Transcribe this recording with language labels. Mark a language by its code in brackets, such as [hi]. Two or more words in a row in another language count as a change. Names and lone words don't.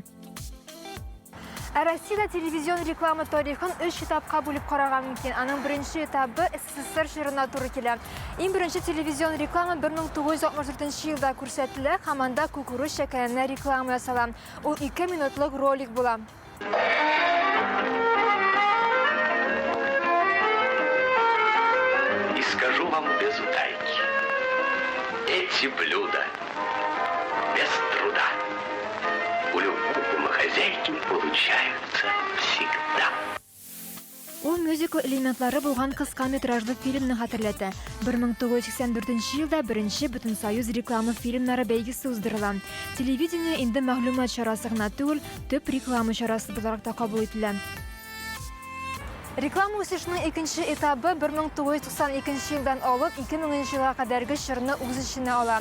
[tt] Россиядә телевизион реклама тарихын 3 этапка бүлеп карарга мөмкин. Аның беренче этабы СССР җырына туры килә. Иң беренче телевизион реклама 1964 елда күрсәтелә, һәм анда кукуруз шәкәренә реклама ясала. Ул 2 минутлык ролик була. [ru] И скажу вам без утайки, эти блюда без труда у любой домохозяйки получаются всегда. [tt] Ул мюзикл элементлары булган кыска метражлы фильмны хәтерләтә. 1984 елда беренче Бөтенсоюз реклама фильмнары бәйгесе уздырыла. Телевидение инде мәгълүмат чарасы гына түгел, төп реклама чарасы буларак та кабул ителә. Реклама үсешенең икенче этабы 1992 елдан алып 2000 елга кадәрге чорны үз эченә ала.